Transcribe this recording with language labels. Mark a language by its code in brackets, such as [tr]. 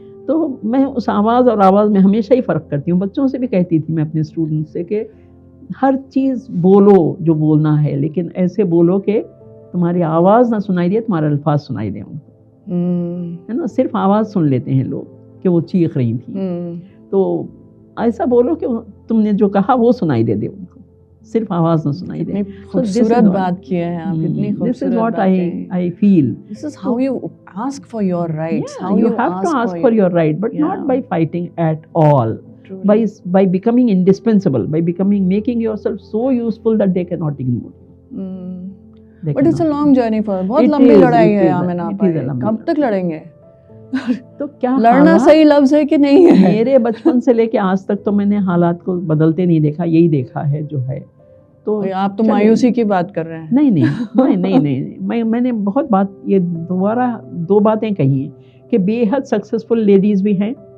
[ur] تو میں اس آواز اور آواز میں ہمیشہ ہی فرق کرتی ہوں. بچوں سے بھی کہتی تھی میں اپنے اسٹوڈنٹ سے کہ ہر چیز بولو جو بولنا ہے, لیکن ایسے بولو کہ تمہاری آواز نہ سنائی دے, تمہارے الفاظ سنائی دیں ان کو, ہے نا. صرف آواز سن لیتے ہیں لوگ کہ وہ چیخ رہی تھیں, تو ایسا بولو کہ تم نے جو کہا وہ سنائی دے ان کو, صرف آواز نہ سنائی دے. خوبصورت بات کی ہے آپ, اتنی خوبصورت. [en] This is what I feel. This is how you ask for your rights. Yeah, you have to ask for your right, but not by fighting at all. By becoming indispensable, by making yourself so useful that they cannot ignore you. But it's a long journey for. [ur] بہت لمبی لڑائی ہے آمنہ بھائی, کب تک لڑیں گے؟ تو کیا لڑنا صحیح لفظ ہے کہ نہیں ہے؟ میرے بچپن سے لے کے آج تک تو میں نے حالات کو بدلتے نہیں دیکھا, یہی دیکھا ہے جو ہے. تو آپ تو مایوسی کی بات کر رہے ہیں. نہیں, میں نے بہت بات, یہ دوبارہ 2 باتیں کہی ہیں کہ بے حد سکسیسفل لیڈیز بھی ہیں